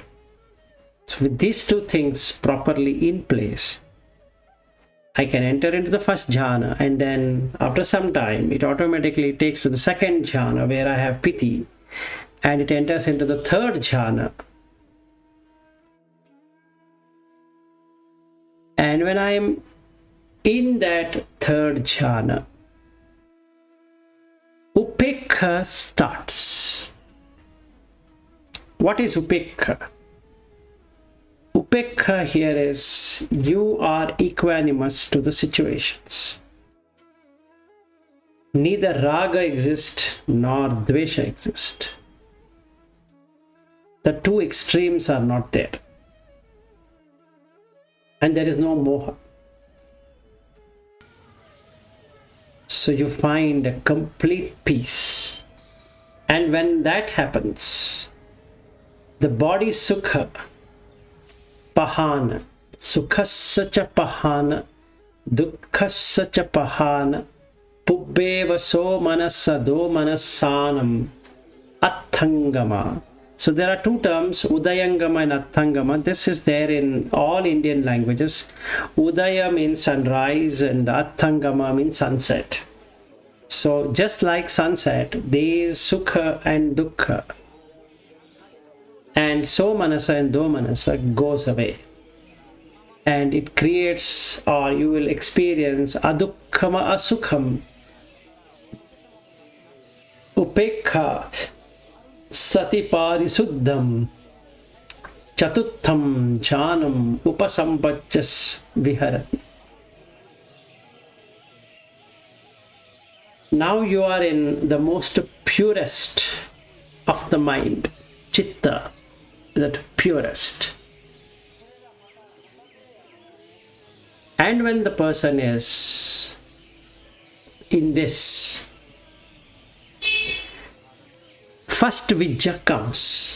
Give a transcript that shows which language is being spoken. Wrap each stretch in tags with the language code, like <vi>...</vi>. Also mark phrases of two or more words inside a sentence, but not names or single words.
<en>So with these two things properly in place, I can enter into the first jhana, and then after some time it automatically takes to the second jhana where I have piti, and it enters into the third jhana. And when I am in that third jhana, upekha starts. What is upekha? Upekha here is you are equanimous to the situations. Neither raga exists nor dvesha exists. The two extremes are not there. And there is no moha. So you find a complete peace. And when that happens, the body sukha,</en> <pi>pahana, sukhasya cha pahana, dukkhasya cha pahana, pubbeva so manasa do manasanam, attangama.</pi> <en>So there are two terms, udayangama and attangama. This is there in all Indian languages. Udaya means sunrise and attangama means sunset. So just like sunset, there is sukha and dukkha. And so manasa and</en> <pi>do manasa</pi> <en>goes away. And it creates, or you will experience</en> <pi>adukkhama asukham. Upekha sati parisuddham chatutham jhanam upasampachas viharati.</pi> <en>Now you are in the most purest of the mind, chitta, that purest. And when the person is in this, first vidya comes.</en>